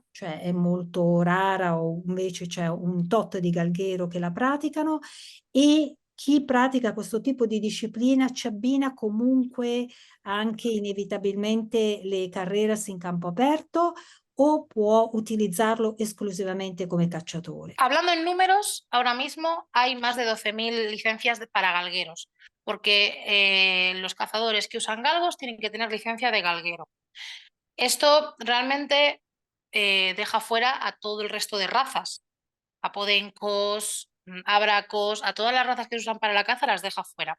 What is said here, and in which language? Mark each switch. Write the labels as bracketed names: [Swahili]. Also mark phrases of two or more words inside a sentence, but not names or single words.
[Italian] Cioè è molto rara o invece c'è un tot di galghero che la praticano e chi pratica questo tipo di disciplina ci abbina comunque anche inevitabilmente le carreras in campo aperto o può utilizzarlo esclusivamente come cacciatore? [Spanish] Hablando en números, ahora mismo hay más de 12.000 licencias para galgueros, porque los cazadores que usan galgos tienen que tener licencia de galguero. Esto realmente deja fuera a todo el resto de razas, a podencos, abracos, a todas las razas que se usan para la caza las deja fuera.